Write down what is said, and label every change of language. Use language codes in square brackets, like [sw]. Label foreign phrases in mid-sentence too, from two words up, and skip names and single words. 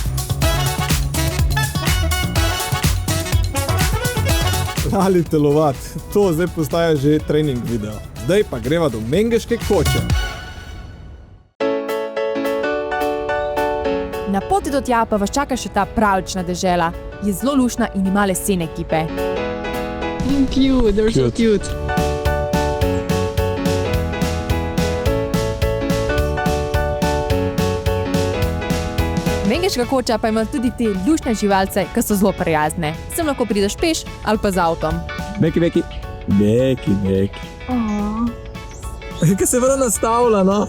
[sl] Lali telovat, to zdaj postaja že trening video. Zdaj pa greva do Mengeške koče. Na poti do tja pa vas čaka še ta pravlična dežela. Je zelo luštna in ima lesene kipe. [en] Cute, they're so cute. [sl] Mengeška koča pa ima tudi te luštne živalce, ki so zelo prijazne. Sem lahko prideš peš ali pa z avtom. Beki. Kaj se prav nastavlja, no?